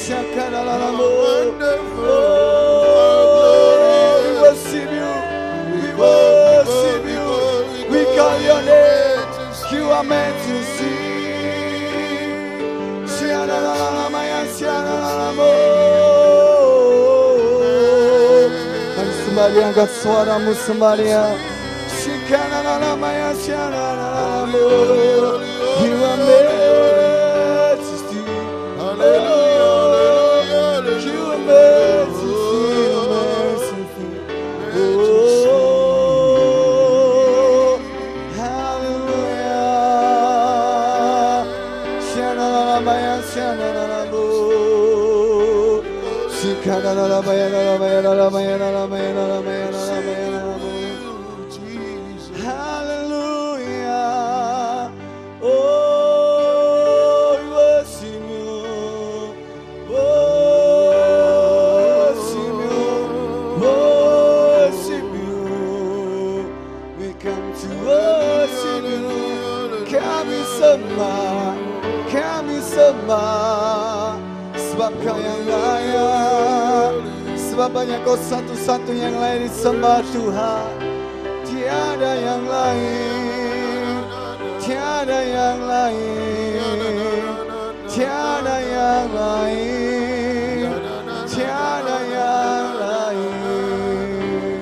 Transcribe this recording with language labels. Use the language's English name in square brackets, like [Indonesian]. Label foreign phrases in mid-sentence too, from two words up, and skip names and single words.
[English] we worship you. We worship you. We call your name. You are meant to sing. [Indonesian] Mari sembali angkat suaramu sembali ya. [English] You are majesty. You are majesty. Oh, hallelujah. Shananamaya, shananamo. Shikananamaya, nalamaya, nalamaya, nalamaya, nalamaya, nalamaya, nalamaya. Hallelujah. Oh, we worship you. Worship you. Worship you. We come to worship you. [Indonesian] Kami sembah. Kami sembah. Sebab kau yang layak. Sebab banyak kau satu-satunya yang layak disembah Tuhan. Tiada yang lain, tiada yang lain, tiada yang lain, tiada yang lain.